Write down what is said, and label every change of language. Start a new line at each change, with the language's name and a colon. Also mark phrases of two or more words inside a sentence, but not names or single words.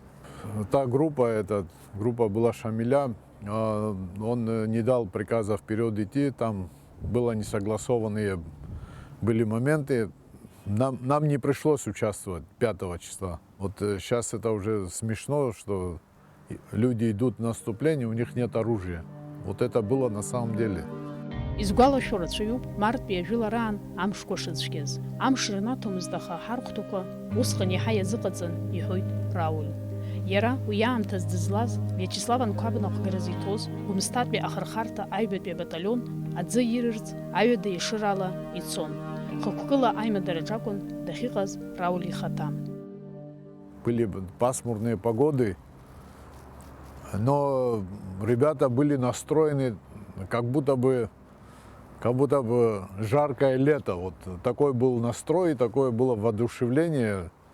Russian: Та группа была Шамиля, он не дал приказа вперед идти, там было несогласованные были моменты. Нам не пришлось участвовать 5 числа. Вот сейчас это уже смешно, что люди идут в наступление, у них нет оружия. Вот это было на самом деле.
Abkhazian: Изгәалашәо рацәаҩуп марттәи ажәылараан амшқәа шыцәгьаз. Амш рнаҭомызт, аха ҳархәҭақәа усҟан иаҳа иазыҟаҵан, иҳәоит Рауль. Иара уи аамҭаз дызлаз Виачеслав анқәабнаҟәгаразы иҭоз Гәымсҭатәи ахырхарҭа аҩбатәи абаталион аӡы ирырц аҩада ешырала ицон. Хықәкыла аимадараҿ акәын дахьыҟаз Рауль ихаҭа.
Russian: Были пасмурные погоды, но ребята были настроены как будто бы жаркое лето. Вот такой был настрой, такое было воодушевление.